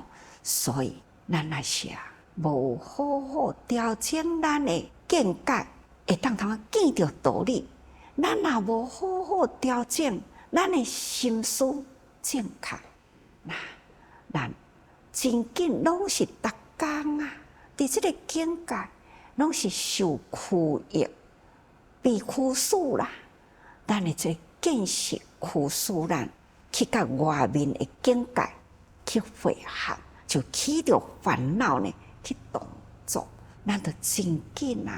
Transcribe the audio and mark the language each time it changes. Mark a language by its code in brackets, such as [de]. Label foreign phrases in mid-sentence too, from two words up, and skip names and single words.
[nan] 所以咱若是无好好调整咱的见解，会当头见着道理。咱若无好好调整咱的心思正确，那咱真紧拢是逐工啊，伫即个境界拢是受驱役、被驱使啦。咱的这见识驱使咱去甲外面的境界去汇合，就起着烦恼呢。去动作，咱就真紧啊！